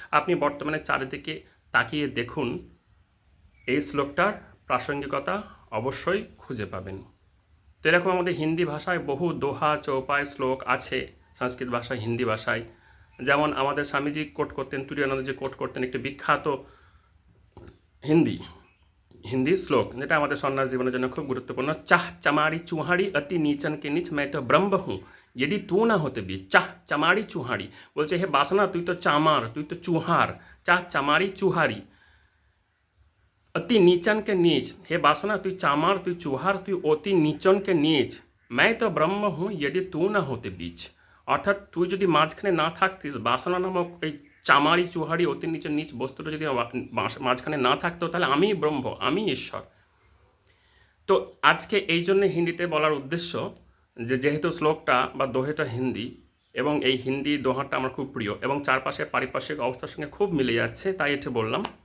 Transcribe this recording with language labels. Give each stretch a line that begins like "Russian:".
Bangla: আপনি বর্তমানে চারিদিকে তাকিয়ে দেখুন, এই শ্লোকটার প্রাসঙ্গিকতা অবশ্যই খুঁজে পাবেন। তো এরকম আমাদের হিন্দি ভাষায় বহু দোহা, চৌপাই, শ্লোক আছে, সংস্কৃত ভাষায়, হিন্দি ভাষায়। যেমন আমাদের স্বামীজি কোট করতেন, তুরীয়ানন্দজি কোট করতেন একটি বিখ্যাত হিন্দি শ্লোক, যেটা আমাদের সন্ন্যাস জীবনের জন্য খুব গুরুত্বপূর্ণ।
Hindi: চাহ চামারি চুহাড়ি অতি नीचन के नीच, मैं तो ब्रह्म हूँ यदि तू ना होते भी। চাহ চামারি চুহাড়ি
Bangla: বলছে, হে বাসনা তুই তো চামার, তুই তো চুহার।
Hindi: চাহ চামারি চুহারি অতি नीचन के नीच, हे
Bangla: বাসনা তুই চামার, তুই চুহার, তুই অতি
Hindi: नीचन के नीच, मैं तो ब्रह्म हूँ यदि तू ना होते बीच।
Bangla: অর্থাৎ তুই যদি মাঝখানে না থাকতিস, বাসনা নামক এই চামারি চুহারি অতি নিচের নিচ বস্তুটা যদি মাঝখানে না থাকতো, তাহলে আমি ব্রহ্ম, আমি ঈশ্বর। তো আজকে এই জন্যে হিন্দিতে বলার উদ্দেশ্য যে যেহেতু শ্লোকটা বা দোহেটা হিন্দি, এবং এই হিন্দি দোহাটা আমার খুব প্রিয় এবং চারপাশে পারিপার্শ্বিক অবস্থার সঙ্গে খুব মিলে যাচ্ছে, তাই এটা বললাম।